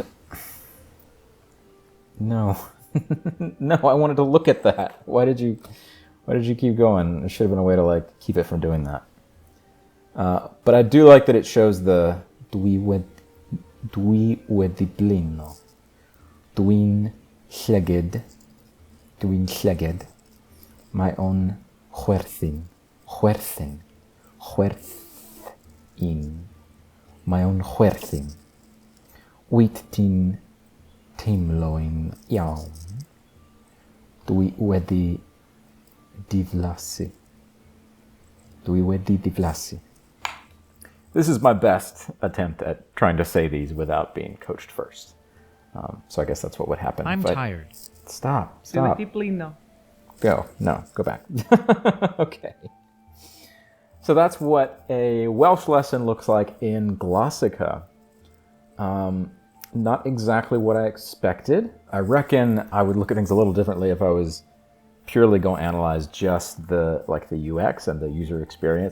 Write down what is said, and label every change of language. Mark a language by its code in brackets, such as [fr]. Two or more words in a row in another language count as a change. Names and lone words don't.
[en] No. No, I wanted to look at that. Why did you keep going? There should have been a way to like keep it from doing that. But I do like that it shows the [cy] dwi wedi blino. Dwi'n llyged. Mae o'n chwerthin. Mae o'n chwerthin. Wyt ti'n teimlo'n iawn? Dwi wedi diflasu. [en] This is my best attempt at trying to say these without being coached first. So I guess that's what would happen. I'm But tired. Stop. [cy] Dwi wedi blino. [en] Go. No, go back. Okay. So that's what a Welsh lesson looks like in Glossika. Not exactly what I expected. I reckon I would look at things a little differently if I was purely going to analyze just the UX and the user experience.